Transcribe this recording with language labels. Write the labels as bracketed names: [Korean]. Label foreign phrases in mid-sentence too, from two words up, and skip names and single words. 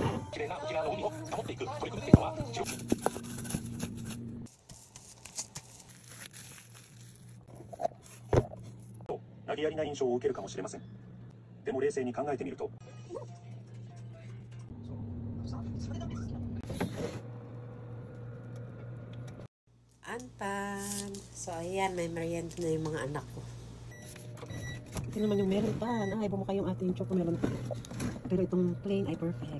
[Japanese] 綺麗な沖縄の海を保っていく取り組みっていうのは投げやりな印象を受けるかもしれません。でも冷静に考えてみると [Filipino] Anpan. So, ayan, may merienda na yung mga anak ko. Ito naman yung meron pa. Iba mo kayong ating choco meron pa. Pero itong plain ay perfect.